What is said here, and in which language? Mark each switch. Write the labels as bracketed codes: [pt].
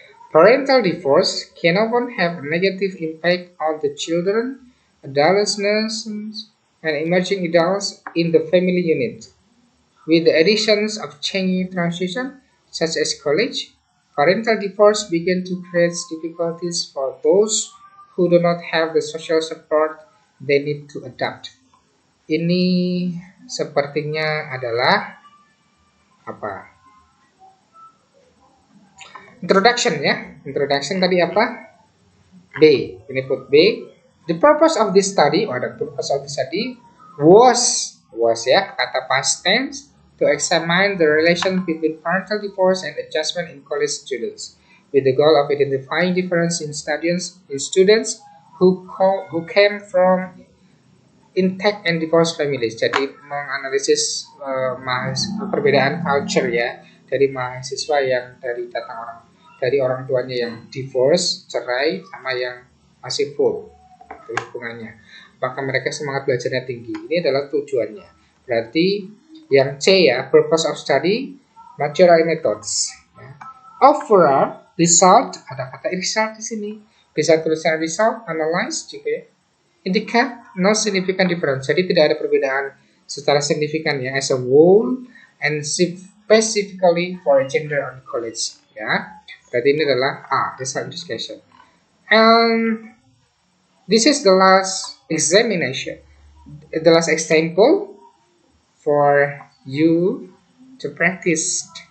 [en] Parental divorce can often have a negative impact on the children, adolescents, and emerging adults in the family unit. With the additions of changing transition, such as college, parental divorce began to create difficulties for those who do not have the social support they need to adapt. [id] Ini sepertinya adalah apa? Introduction ya. Introduction tadi apa? B. Ini put B. The purpose of this study, the purpose of this study was ya, kata past tense, to examine the relation between parental divorce and adjustment in college students, with the goal of identifying difference in students who came from intact and divorced families. Jadi menganalisis perbedaan culture ya, dari mahasiswa yang dari orang tuanya yang divorce, cerai, sama yang masih full hubungannya. Apakah mereka semangat belajarnya tinggi? Ini adalah tujuannya. Berarti yang C ya, purpose of study, material methods. Ya. Overall result, ada kata result di sini. Bisa tulisan result, analyze juga ya. [en] Indicate no significant difference. [id] Jadi tidak ada perbedaan secara signifikan ya, [en] as a whole and specifically for gender on college [id] ya. Berarti ini adalah A, result discussion. [en] And this is the last examination, the last example for you to practice.